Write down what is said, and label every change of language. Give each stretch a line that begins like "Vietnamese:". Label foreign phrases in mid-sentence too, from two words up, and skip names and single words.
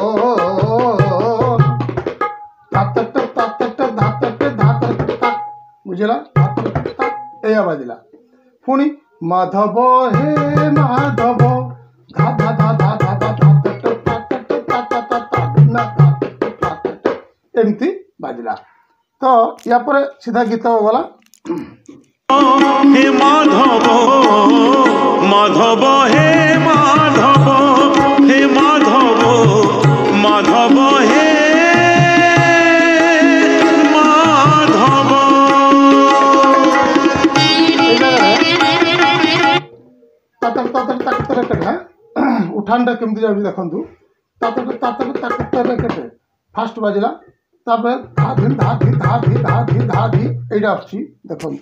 Odia: ଧାତଟ ତାତଟ ଧାତଟ ଧାତଟ ତା ବୁଝଲା ଏ ବାଜିଲା। ପୁଣି ମାଧବ ହେ ମାଧବ ଧା ଧା ଧା ଧା ଧା ଧା ଧାତଟ ତାତଟ ତା ତା ତା ଧିନା ଧାତଟ ତାତଟ ଏମିତି ବାଜିଲା। ତୋ ଯା ପର ସିଧା ଗୀତ ଗଲା। ହେ ମାଧବ ମାଧବ ହେ ମାଧବ ହେ ମାଧବ ମାଧବ ହେ ମାଧବ। ତାତର ତାତର ତାତର କଟେ ଉଠାଣଟା କେମିତି ଯାଉଛି ଦେଖନ୍ତୁ। ତାତର ତାତର ତାତର କଟେ ଫାଷ୍ଟ ବାଜିଲା। ତାପର ଧା ଧୀ ଧା ଧୀ ଧା ଧୀ ଧା ଧୀ ଧା ଧୀ ଏଟା ଅଛି ଦେଖନ୍ତୁ।